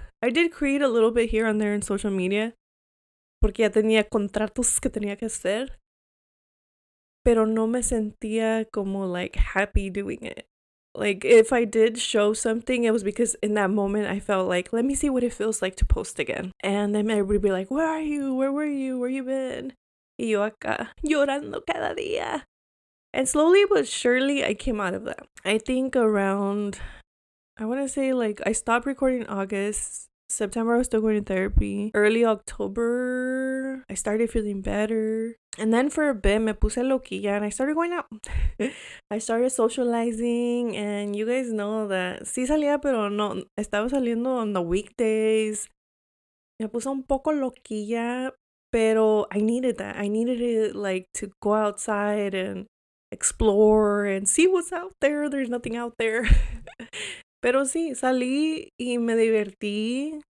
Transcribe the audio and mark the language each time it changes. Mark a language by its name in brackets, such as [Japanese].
[English] I did create a little bit here and there in social media [Spanish] porque ya tenía contratos que tenía que hacer, pero no me sentía como [English] like happy doing it. Like if I did show something, it was because in that moment I felt like, let me see what it feels like to post again. And then everybody would be like, where are you? Where were you? Where you been? [Spanish] Y yo acá llorando cada día. [English] And slowly but surely I came out of that. I think around I want to say like I stopped recording in August. September, I was still going to therapy. Early October, I started feeling better. And then for a bit, [Spanish] me puse loquilla [English] and I started going out. I started socializing, and you guys know that [Spanish] sí salía, pero no, estaba saliendo [English] on the weekdays. [Spanish] Me puse un poco loquilla, pero [English] I needed that. I needed it, like, to go outside and explore and see what's out there. There's nothing out there. [Spanish] Pero sí, salí y me divertí.